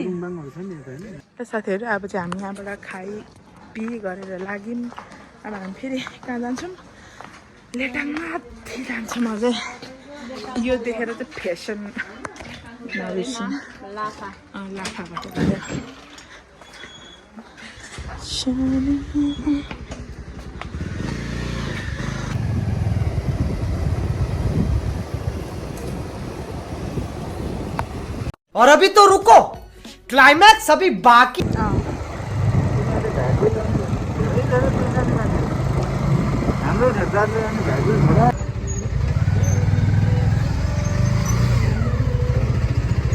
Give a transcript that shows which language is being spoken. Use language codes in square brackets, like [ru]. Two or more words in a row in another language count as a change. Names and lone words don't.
[ne] कुरुम्बाङहरू छ नि यता हैन साथीहरू अब चाहिँ हामी यहाँबाट पी गरेर लाग्यौँ अब हामी फेरि कहाँ जान्छौँ लेटाङ माथि जान्छौँ अझै यो देखेर चाहिँ फेसन लाफाबाट गयो [hi] और अभी तो रुको क्लाइमैक्स अभी बाकी [ne] हाम्रो जातले अनि भाइको छोरा